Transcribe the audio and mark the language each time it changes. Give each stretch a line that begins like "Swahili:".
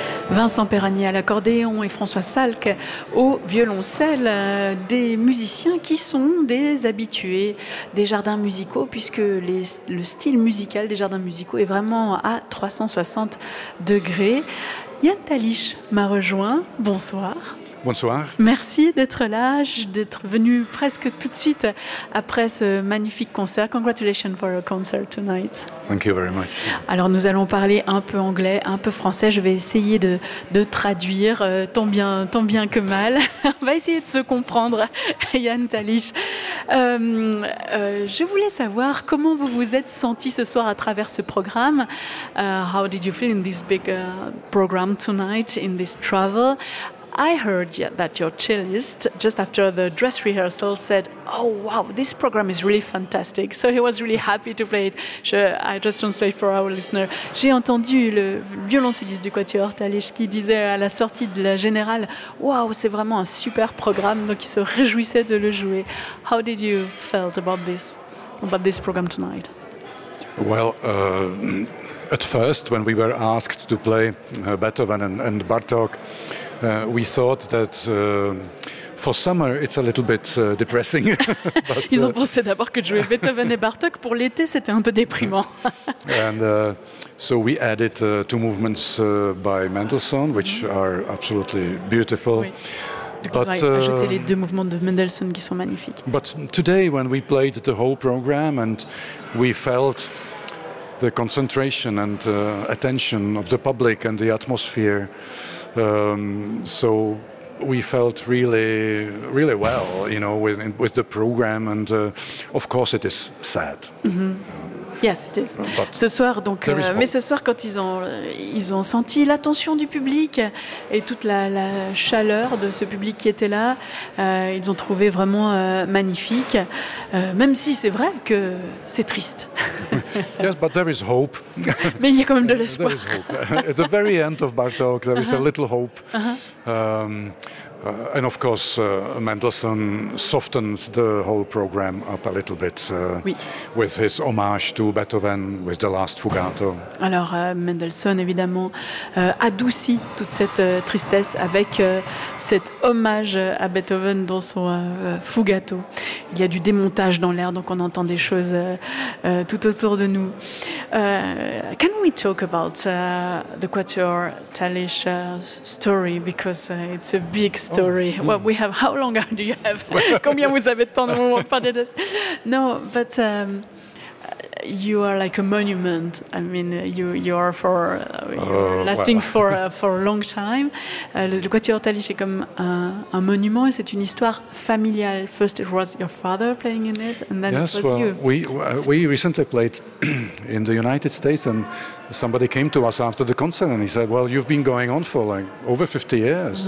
French: Vincent Perragnier à l'accordéon et François Salk au violoncelle, des musiciens qui sont des habitués des jardins musicaux, puisque le style musical des jardins musicaux est vraiment à 360 degrés. Yann Talich m'a rejoint, bonsoir. Bonsoir. Merci d'être là, d'être venu presque tout de suite après ce magnifique concert.
English: Congratulations for your concert tonight. Thank you very much.
French: Alors nous allons parler un peu anglais, un peu français. Je vais essayer de traduire tant bien que mal. On va essayer de se comprendre, Yann Talich. Je voulais savoir comment vous vous êtes senti ce soir à travers ce programme.
English: How did you feel in this big program tonight, in this travel? I heard that your cellist, just after the dress rehearsal, said, "Oh wow, this program is really fantastic." So he was really happy to play it. I just translate for our listener.
French: J'ai entendu le violoncelliste du Quatuor Talich qui disait à la sortie de la générale, "Wow, c'est vraiment un super programme." Donc il se réjouissait de le jouer.
English: How did you felt about this program tonight? Well, at first, when we were asked to play Beethoven and Bartok, we thought that for summer it's a little bit depressing.
French: But, ils ont pensé d'abord que jouer Beethoven et Bartok pour l'été c'était un peu déprimant.
English: And so we added two movements by Mendelssohn, which are absolutely beautiful.
French: Oui. But on a ajouté les deux mouvements de Mendelssohn qui sont magnifiques.
English: But today, when we played the whole program and we felt the concentration and attention of the public and the atmosphere. So we felt really, really well, you know, with the program. And of course, it is sad. Mm-hmm. Yes, it is.
French: Ce soir, donc, mais ce soir, quand ils ont senti l'attention du public et toute la chaleur de ce public qui était là, ils ont trouvé vraiment magnifique. Même si c'est vrai que c'est triste.
English: Yes, but there is hope.
French: Mais il y a quand même de l'espoir.
English: There is hope. At the very end of Bartok, there is a little hope. Uh-huh. And of course, Mendelssohn softens the whole program up a little bit with his homage to Beethoven, with the last fugato.
French: Alors, Mendelssohn, évidemment, adoucit toute cette tristesse avec cet hommage à Beethoven dans son fugato. Il y a du démontage dans l'air, donc on entend des choses tout autour de nous.
English: Can we talk about the Quatuor Talich story? Because it's a big story. Story. Mm. Well, we have. How long do you have?
French: Combien vous avez de temps pour parler de ça?
English: No, but you are like a monument. I mean, you are for lasting well. for a long time.
French: Le Quatuor Talich est comme un monument. C'est une histoire familiale.
English: First, it was your father playing in it, and then yes, it was well, you. Yes, well, we recently played in the United States, and somebody came to us after the concert, and he said, "Well, you've been going on for like over 50 years."